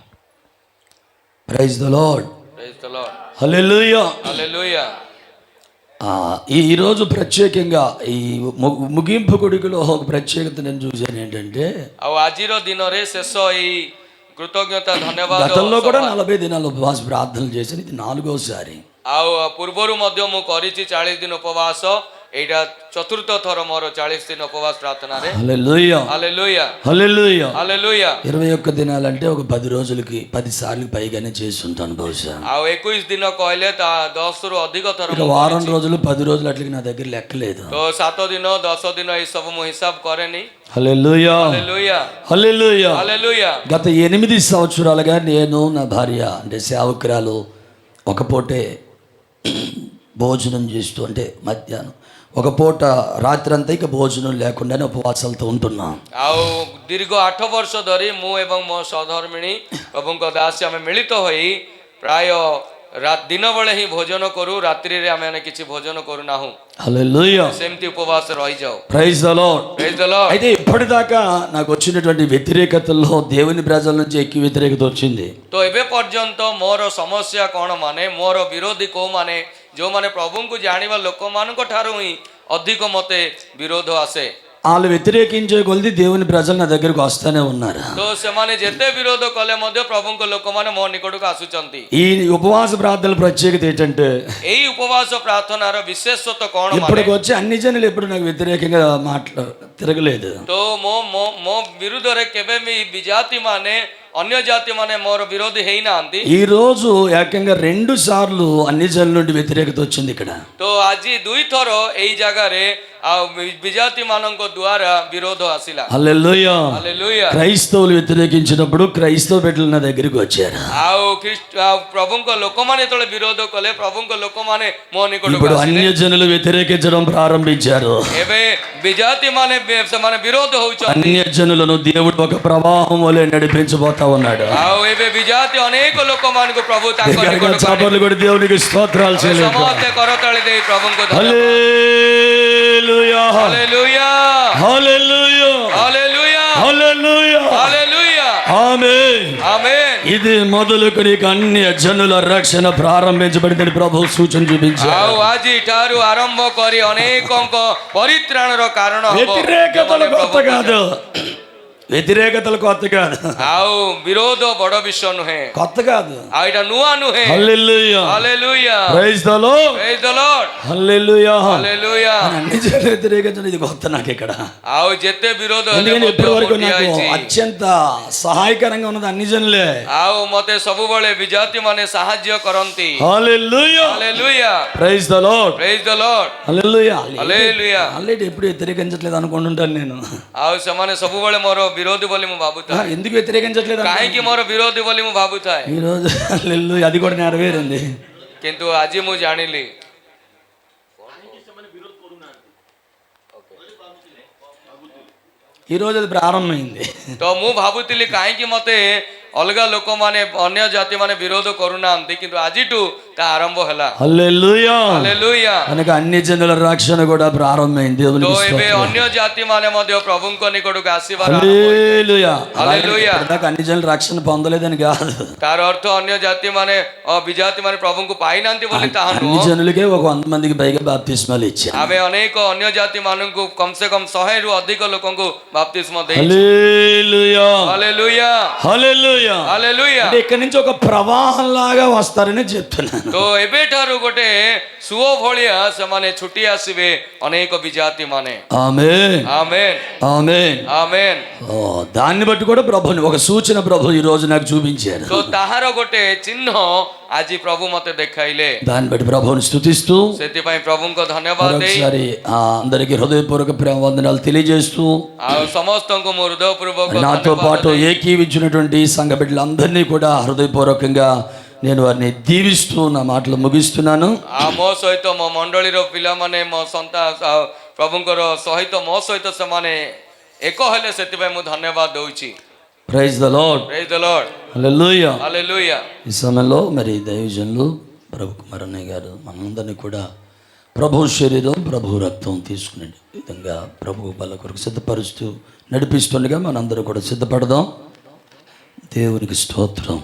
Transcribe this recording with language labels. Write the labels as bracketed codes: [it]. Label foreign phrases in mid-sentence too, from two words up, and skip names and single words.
[en] Praise the Lord. Praise the Lord. [te] హల్లెలూయా. [or] ହାଲେଲୁୟା। [te] ఈరోజు ప్రత్యేకంగా ఈ ముగింపు కొడుకులో ఒక ప్రత్యేకత నేను చూశాను ఏంటంటే, [or] ଆଉ ଆଜିର ଦିନରେ ଶେଷ ଏଇ କୃତଜ୍ଞତା ଧନ୍ୟବାଦ [te] గతంలో కూడా 40 దినాలు ఉపవాస ప్రార్థనలు చేశాను, ఇది 4వసారి। [or] ଆଉ ପୂର୍ବରୁ ମଧ୍ୟ ମୁଁ କରିଛି 40 ଦିନ ଉପବାସ, ଏଇଟା ଚତୁର୍ଥ ଥର ମୋର 40 ଦିନ ଉପବାସ ପ୍ରାର୍ଥନାରେ। [te] హల్లెలూయా [or] ହାଲେଲୁୟା [te] హల్లెలూయా। [or] ହାଲେଲୁୟା। [te] 21 దినాలంటే ఒక 10 రోజులకి 10 సార్లు పైగానే చేసి ఉంటాను బహుశా। [or] ଆଉ 21 ଦିନ କହିଲେ ତା 10 ରୁ ଅଧିକ ଥର [te] ఇక వారం రోజులు 10 రోజులు అట్లకి నా దగ్గర లెక్కలేదు। [or] ତ 7 ଦିନ 10 ଦିନ এই ସବୁ ମୁଁ ହିସାବ କରେନି। [te] హల్లెలూయా [or] ହାଲେଲୁୟା [te] హల్లెలూయా। [or] ହାଲେଲୁୟା। [te] గత 8 సంవత్సరాలుగా నేను నా భార్య అంటే సేవకురాలు ఒక పూటే భోజనం చేస్తూ, అంటే మధ్యాహ్నం ఒక పూట రాత్రి అంతా ఇక భోజనం లేకుండానే ఉపవాసాలతో ఉంటున్నాం। [or] ଆଉ ଦୀର୍ଘ 8 ବର୍ଷ ଧରି ମୁଁ ଏବଂ ମୋ ସହଧର୍ମିଣୀ ପ୍ରଭୁଙ୍କ ଦାସୀ ଆମେ ମିଳିତ ହୋଇ ପ୍ରାୟ ଦିନ ବେଳେ ହିଁ ଭୋଜନ କରୁ, ରାତ୍ରିରେ ଆମେ କିଛି ଭୋଜନ କରୁନାହୁଁ। [te] హల్లెలూయా [or] ସେମିତି ଉପବାସ ରହିଯାଉ। [en] Praise the Lord. Praise the Lord. [te] అయితే ఇప్పటిదాకా నాకు వచ్చినటువంటి వ్యతిరేకతల్లో దేవుని ప్రజల నుంచి ఎక్కువ వ్యతిరేకత వచ్చింది। [or] ତ ଏବେ ପର୍ଯ୍ୟନ୍ତ ମୋର ସମସ୍ୟା କ'ଣ ମାନେ, ମୋର ବିରୋଧୀ କୋଉମାନେ, ଯେଉଁମାନେ ପ୍ରଭୁଙ୍କୁ ଜାଣିବା ଲୋକମାନଙ୍କ ଠାରୁ ହିଁ ଅଧିକ ମୋତେ ବିରୋଧ ଆସେ। [te] వాళ్ళు వ్యతిరేకించే కొలది దేవుని ప్రజలు నా దగ్గరకు వస్తానే ఉన్నారు। [or] ତ ସେମାନେ ଯେତେ ବିରୋଧ କଲେ ମଧ୍ୟ ପ୍ରଭୁଙ୍କ ଲୋକମାନେ ମୋ ନିକଟକୁ ଆସୁଛନ୍ତି। [te] ఈ ఉపవాస ప్రార్థనల ప్రత్యేకత ఏంటంటే, [or] ଏଇ ଉପବାସ ପ୍ରାର୍ଥନାର ବିଶେଷତ୍ୱ କ'ଣ ମାନେ, [te] ఇప్పటికి వచ్చి అన్ని జనులు ఎప్పుడు నాకు వ్యతిరేకంగా తిరగలేదు। [or] ତ ମୋ ବିରୁଦ୍ଧରେ କେବେ ବି ବିଜାତି ମାନେ ଅନ୍ୟ ଜାତି ମାନେ ମୋର ବିରୋଧୀ ହେଇନାହାନ୍ତି। [te] ఈ రోజు ఏకంగా 2 సార్లు అన్ని జనుల నుండి వ్యతిరేకత వచ్చింది ఇక్కడ। [or] ତ ଆଜି 2 ଥର ଏଇ ଜାଗାରେ ଆଉ ବିଜାତି ମାନଙ୍କ ଦ୍ୱାରା ବିରୋଧ ଆସିଲା। [te] హల్లెలూయా [or] ହାଲେଲୁୟା। [te] క్రైస్తవులు వ్యతిరేకించినప్పుడు క్రైస్తవ బిడ్డలు నా దగ్గరికి వచ్చారు। [or] ଆଉ ପ୍ରଭୁଙ୍କ ଲୋକମାନେ ଯେତେବେଳେ ବିରୋଧ କଲେ, ପ୍ରଭୁଙ୍କ ଲୋକମାନେ ମୋ ନିକଟକୁ [te] ఇప్పుడు [or] ଆସିଲେ। [te] అన్య జనులు వ్యతిరేకించడం ప్రారంభించారు। [or] ଏବେ ବିଜାତି ମାନେ ସେମାନେ ବିରୋଧ ହଉଛନ୍ତି। [te] అన్య జనులను దేవుడు ఒక ప్రవాహం వలె నడిపించబోతా ఉన్నాడు। [or] ଆଉ ଏବେ ବିଜାତି ଅନେକ ଲୋକମାନଙ୍କୁ ପ୍ରଭୁ ତାଙ୍କ ନିକଟକୁ [te] చాపర్లు కూడా దేవునికి స్తోత్రాలు చెల్లించు। [or] ସମସ୍ତେ କରତାଳି ଦେଇ ପ୍ରଭୁଙ୍କୁ [te] హల్లెలూయా [or] ହାଲେଲୁୟା [te] హల్లెలూయా [or] ହାଲେଲୁୟା [te] హల్లెలూయా [or] ହାଲେଲୁୟା [te] ఆమేన్ ఆమేన్। ఇది మొదలుకొని అన్య జనుల రక్షణ ప్రారంభించబడిందని ప్రభు సూచన చూపించారు। [or] ଆଉ ଆଜି ଠାରୁ ଆରମ୍ଭ କରି ଅନେକଙ୍କ ପରିତ୍ରାଣର କାରଣ ହେବ। [te] వ్యతిరేకతలు కొత్త కాదు, వ్యతిరేకతలు కొత్త కాదు, [or] ଆଉ ବିରୋଧ ବଡ ବିଷୟ ନୁହେଁ, [te] కొత్త కాదు। [or] ଆଉ ଏଇଟା ନୂଆ ନୁହେଁ। [te] హల్లెలూయా [or] ହାଲେଲୁୟା [en] Praise the Lord Praise the Lord [te] హల్లెలూయా। [or] ହାଲେଲୁୟା। [te] అన్ని జనులు వ్యతిరేకించడం ఇది కొత్త నాకు ఇక్కడ। [or] ଆଉ ଯେତେ ବିରୋଧ ହେଲେ [te] ఎందుకంటే [or] ମଧ୍ୟ [te] ఇప్పటి వరకు [or] ଗୋଟିଏ [te] నాకు [or] ହେଇଛି। [te] అత్యంత సహాయకరంగా ఉన్నది అన్ని జనులే। [or] ଆଉ ମତେ ସବୁବେଳେ ବିଜାତି ମାନେ ସାହାଯ୍ୟ କରନ୍ତି। [te] హల్లెలూయా [or] ହାଲେଲୁୟା [en] Praise the Lord Praise the Lord [te] హల్లెలూయా [or] ହାଲେଲୁୟା। [te] ఆల్రెడీ ఎప్పుడు వ్యతిరేకించట్లేదు అనుకుంటుంటాను నేను। [or] ଆଉ ସେମାନେ ସବୁବେଳେ ମୋର ବିରୋଧୀ ବୋଲି ମୁଁ ଭାବୁଥାଏ। [te] ఎందుకు వ్యతిరేకించట్లేదు [or] କାହିଁକି ମୋର ବିରୋଧୀ ବୋଲି ମୁଁ ଭାବୁଥାଏ, [te] ఈ రోజు హల్లెలూయా అది కూడా నెరవేరింది। [or] କିନ୍ତୁ ଆଜି ମୁଁ ଜାଣିଲି [te] ఈ రోజు అది ప్రారంభమైంది। [or] ତ ମୁଁ ଭାବୁଥିଲି କାହିଁକି ମତେ ଅଲଗା ଲୋକମାନେ ଅନ୍ୟ ଜାତି ମାନେ ବିରୋଧ କରୁନାହାନ୍ତି, କିନ୍ତୁ ଆଜିଠୁ ତା ଆରମ୍ଭ ହେଲା। [te] హల్లెలూయా [or] ହାଲେଲୁୟା। [te] కనుక అన్ని జనుల రక్షణ కూడా ప్రారంభమైంది [or] ତ [te] దేవునికి [or] ଏବେ [te] స్తోత్రం। [or] ଅନ୍ୟ ଜାତି ମାନେ ମଧ୍ୟ ପ୍ରଭୁଙ୍କ ନିକଟକୁ ଆସିବାର [te] హల్లెలూయా హల్లెలూయా। ఇప్పటిదాకా అన్ని జనులు రక్షణ పొందలేదని కాదు, [or] ତାର ଅର୍ଥ ଅନ୍ୟ ଜାତି ମାନେ ବିଜାତି ମାନେ ପ୍ରଭୁଙ୍କୁ ପାଇନାହାନ୍ତି ବୋଲି ତାହା [te] అన్ని [or] ନୁହଁ। [te] జనులకే ఒక 100 మందికి పైగా బాప్తిస్మాలు ఇచ్చారు। [or] ଆମେ ଅନେକ ଅନ୍ୟ ଜାତି ମାନଙ୍କୁ କମ ସେ କମ 100ରୁ ଅଧିକ ଲୋକଙ୍କୁ ବାପ୍ତିସ୍ମ ଦେଇଛୁ। [te] హల్లెలూయా [or] ହାଲେଲୁୟା [te] హల్లెలూయా [or] ହାଲେଲୁୟା। [te] అంటే ఇక్కడి నుంచి ఒక ప్రవాహం లాగా వస్తారని చెప్తున్నాను। [or] ତ ଏବେଠାରୁ ଗୋଟେ ସୁଅ ଭଳିଆ ସେମାନେ ଛୁଟି ଆସିବେ ଅନେକ ବିଜାତି ମାନେ। [te] ఆమేన్ ఆమేన్ ఆమేన్। ఆమేన్। ఓ దాన్ని బట్టి కూడా ప్రభుని ఒక సూచన ప్రభు ఈ రోజు నాకు చూపించారు। [or] ତ ତାହାର ଗୋଟେ ଚିହ୍ନ ଆଜି ପ୍ରଭୁ ମତେ ଦେଖାଇଲେ। [te] దాన్ని బట్టి ప్రభుని స్తుతిస్తూ [or] ସେଥିପାଇଁ ପ୍ରଭୁଙ୍କ ଧନ୍ୟବାଦ ଦେଇ [te] మరొకసారి అందరికి హృదయపూర్వక ప్రేమ వందనాలు తెలియజేస్తూ [or] ଆଉ ସମସ୍ତଙ୍କୁ ମୋ ହୃଦୟପୂର୍ବକ [te] నాతో పాటు ఏకీవించినటువంటి సంఘ బిడ్డలందరినీ కూడా హృదయపూర్వకంగా నేను వారిని దీవిస్తూ నా మాటలు ముగిస్తున్నాను। [or] ଆଉ ମୋ ସହିତ ମୋ ମଣ୍ଡଳୀର ପିଲାମାନେ ମୋ ପ୍ରଭୁଙ୍କର ସହିତ ମୋ ସହିତ ସେମାନେ ଏକ ହେଲେ, ସେଥିପାଇଁ ମୁଁ ଧନ୍ୟବାଦ ଦଉଛି। [en] Praise the Lord Praise the Lord [te] హల్లెలూయా। హల్లెలూయా। ఈ సమయంలో మరి దైవజనులు ప్రభు కుమారన్నయ్య గారు మనందరినీ కూడా ప్రభు శరీరం ప్రభు రక్తం తీసుకునే విధంగా ప్రభు బల కొరకు సిద్ధపరుస్తూ నడిపిస్తుండగా మనందరూ కూడా సిద్ధపడదాం। దేవునికి స్తోత్రం।